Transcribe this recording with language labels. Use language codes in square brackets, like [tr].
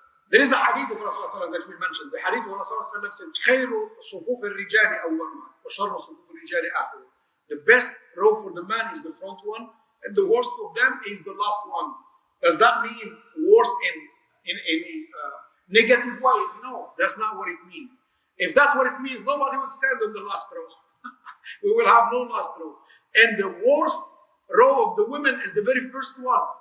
[en] There is a hadith of Rasulullah that we mentioned. The hadith of Rasulullah said, [ar] خير صفوف الرجال أولها وشر صفوف الرجال آخرها. [en] The best row for the man is the front one, and the worst of them is the last one. Does that mean worse in any negative way? No, that's not what it means. If that's what it means, nobody would stand on the last row. We will have no last row. And the worst row of the women is the very first one.